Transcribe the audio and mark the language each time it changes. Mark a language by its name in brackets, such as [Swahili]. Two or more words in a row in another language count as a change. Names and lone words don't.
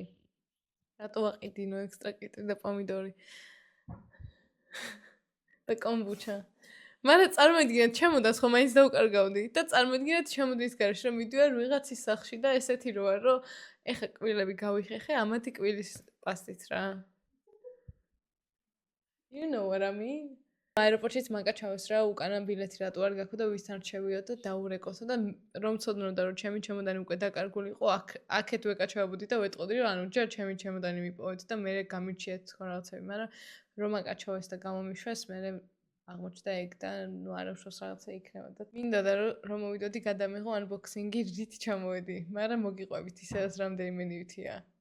[Georgian] რატო ვაყიდინო ექსტრა კიტრი და პომიდორი. და კომბუჩა. მაგრამ წარმოიდგინეთ, ჩემოდას ხო მაინც დავუკარგავდი და წარმოიდგინეთ ჩემოდის გარშე რომ მიდივარ ვიღაცის სახლში და ესეთი რო არ რომ ეხა კბილები გავიხეხე ამათი კბილის პასტით რა. [English] You know what I mean? [Georgian] აეროპორტშიც მაკაჩავეს რა უკანა ბილეთი რატო არ გაქვთ და ვისთან რჩევიო და დაურეკოსო და რომ ცოდნოდა რომ ჩემი ჩემოდანი უკვე დაკარგული იყო აქეთ ვეკაჩავებოდი და ვეტყოდი რომ ანუ ჯერ ჩემი ჩემოდანი მიპოვეთ და მე გამირჩიეთ ხო რაღაცები მაგრამ რომ მაკაჩავეს და გამომიშვეს მე აღმოჩნდა ეგ და ნუ არ უშავს რაღაცა იქნება და მინდა და რომ მოვიდოდი გადამეღო unboxing-ი რით ჩამოვედი მაგრამ მოგიყვებით ისედაც რამდენიმე ნივთია